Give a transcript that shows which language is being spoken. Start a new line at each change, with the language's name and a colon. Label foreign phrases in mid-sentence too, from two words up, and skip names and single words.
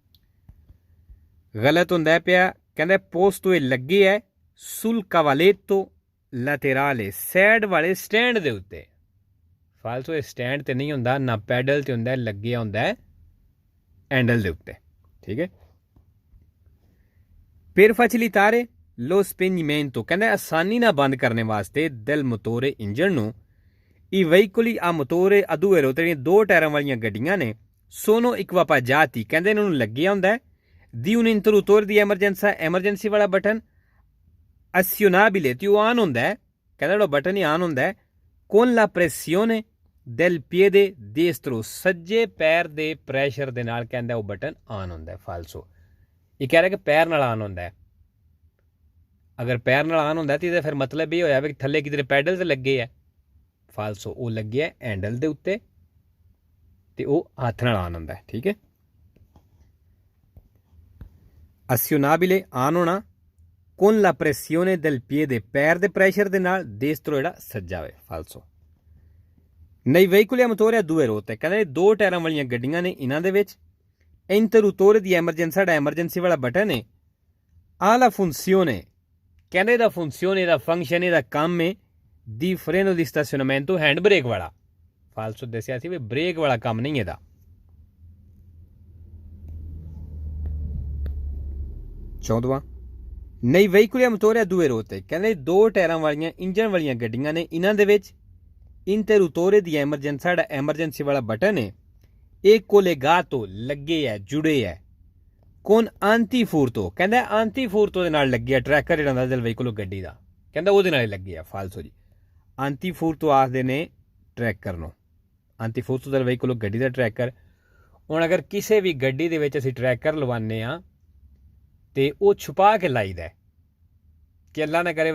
Punjabi: ਗਲਤ ਹੁੰਦਾ ਪਿਆ ਕਹਿੰਦਾ ਪੋਸਟੋ ਇਹ ਲੱਗੀ ਹੈ
Italian: sul cavalletto laterale
Punjabi: ਸਾਈਡ ਵਾਲੇ ਸਟੈਂਡ ਦੇ ਉੱਤੇ ਫਾਲਸੋ ਇਹ ਸਟੈਂਡ ਤੇ ਨਹੀਂ ਹੁੰਦਾ ਨਾ ਪੈਡਲ ਤੇ ਹੁੰਦਾ ਲੱਗਿਆ ਹੁੰਦਾ ਹੈਂਡਲ ਦੇ ਉੱਤੇ ਠੀਕ ਹੈ
Italian: per facilitare lo spegnimento
Punjabi: ਕਹਿੰਦਾ ਆਸਾਨੀ ਨਾਲ ਬੰਦ ਕਰਨ ਵਾਸਤੇ
Italian: del motore
Punjabi: ਇੰਜਣ ਨੂੰ
Italian: i veicoli a motore a due ruote
Punjabi: ਜਿਹੜੀਆਂ ਦੋ ਟਾਇਰਾਂ ਵਾਲੀਆਂ ਗੱਡੀਆਂ ਨੇ
Italian: sono equipaggiati
Punjabi: ਕਹਿੰਦੇ ਇਹਨਾਂ ਨੂੰ ਲੱਗਿਆ ਹੁੰਦਾ
Italian: di un interruttore di emergenza
Punjabi: ਐਮਰਜੈਂਸੀ ਵਾਲਾ ਬਟਨ azionabile ਤੇ ਉਹ ਆਨ ਹੁੰਦਾ ਕਹਿੰਦਾ ਜਿਹੜਾ ਬਟਨ ਹੀ ਆਨ ਹੁੰਦਾ
Italian: con la pressione del piede destro
Punjabi: ਸੱਜੇ ਪੈਰ ਦੇ ਪ੍ਰੈਸ਼ਰ ਦੇ ਨਾਲ ਕਹਿੰਦਾ ਉਹ ਬਟਨ ਆਨ ਹੁੰਦਾ ਫਾਲਸੋ ਇਹ ਕਹਿ ਰਿਹਾ ਕਿ ਪੈਰ ਨਾਲ ਆਨ ਹੁੰਦਾ ਅਗਰ ਪੈਰ ਨਾਲ ਆਨ ਹੁੰਦਾ ਤੇ ਇਹਦਾ ਫਿਰ ਮਤਲਬ ਇਹ ਹੋਇਆ ਵੀ ਥੱਲੇ ਕਿਧਰੇ ਪੈਡਲ ਤੇ ਲੱਗੇ ਆ ਫਾਲਸੋ ਉਹ ਲੱਗਿਆ ਹੈਂਡਲ ਦੇ ਉੱਤੇ ਤੇ ਉਹ ਹੱਥ ਨਾਲ ਆਨ ਹੁੰਦਾ ਠੀਕ ਹੈ azionabile ਆਨ ਹੋਣਾ
Italian: con la pressione del piede
Punjabi: ਪੈਰ ਦੇ ਪ੍ਰੈਸ਼ਰ ਦੇ ਨਾਲ destro ਜਿਹੜਾ ਸੱਜਾ ਹੋਵੇ ਫਾਲਸੋ ਨਹੀਂ
Italian: veicoli a motore a due ruote
Punjabi: ਕਹਿੰਦੇ ਦੋ ਟਾਇਰਾਂ ਵਾਲੀਆਂ ਗੱਡੀਆਂ ਨੇ ਇਹਨਾਂ ਦੇ ਵਿੱਚ
Italian: interruttore di emergenza
Punjabi: ਸਾਡਾ ਐਮਰਜੈਂਸੀ ਵਾਲਾ ਬਟਨ ਹੈ
Italian: ha la funzione
Punjabi: ਕਹਿੰਦੇ ਇਹਦਾ ਫੰਕਸ਼ਨ ਇਹਦਾ ਫੰਕਸ਼ਨ ਇਹਦਾ ਕੰਮ ਹੈ ਦੀ
Italian: freno di stazionamento
Punjabi: ਹੈਂਡ ਬ੍ਰੇਕ ਵਾਲਾ ਫਾਲਸੋ ਦੱਸਿਆ ਸੀ ਵੀ ਬ੍ਰੇਕ ਵਾਲਾ ਕੰਮ ਨਹੀਂ ਇਹਦਾ ਚੌਦਵਾਂ ਨਹੀਂ
Italian: veicoli a motore a due ruote
Punjabi: ਕਹਿੰਦੇ ਦੋ ਟਾਇਰਾਂ ਵਾਲੀਆਂ ਇੰਜਨ ਵਾਲੀਆਂ ਗੱਡੀਆਂ ਨੇ ਇਹਨਾਂ ਦੇ ਵਿੱਚ
Italian: interruttore di emergenza
Punjabi: ਸਾਡਾ ਐਮਰਜੈਂਸੀ ਵਾਲਾ ਬਟਨ ਹੈ ਇਹ ਕੋਲੇਗਾਤੋ ਲੱਗੇ ਹੈ ਜੁੜੇ ਹੈ ਕੌਣ ਆਂਟੀ ਫੂਰਤੋ ਕਹਿੰਦਾ ਆਂਟੀ ਫੂਰਤੋ ਦੇ ਨਾਲ ਲੱਗਿਆ ਟਰੈਕਰ ਜਿਹੜਾ ਹੁੰਦਾ
Italian: del veicolo
Punjabi: ਗੱਡੀ ਦਾ ਕਹਿੰਦਾ ਉਹਦੇ ਨਾਲ ਲੱਗੇ ਆ ਫਾਲਸੋ ਜੀ ਆਂਟੀ ਫੂਰਤੋ ਆਖਦੇ ਨੇ ਟਰੈਕਰ ਨੂੰ
Italian: antifurto del veicolo
Punjabi: ਗੱਡੀ ਦਾ ਟਰੈਕਰ ਹੁਣ ਅਗਰ ਕਿਸੇ ਵੀ ਗੱਡੀ ਦੇ ਵਿੱਚ ਅਸੀਂ ਟਰੈਕਰ ਲਵਾਉਂਦੇ ਹਾਂ ਤੇ ਉਹ ਛੁਪਾ ਕੇ ਲਾਈਦਾ ਕਿ ਅੱਲਾ ਨਾ ਕਰੇ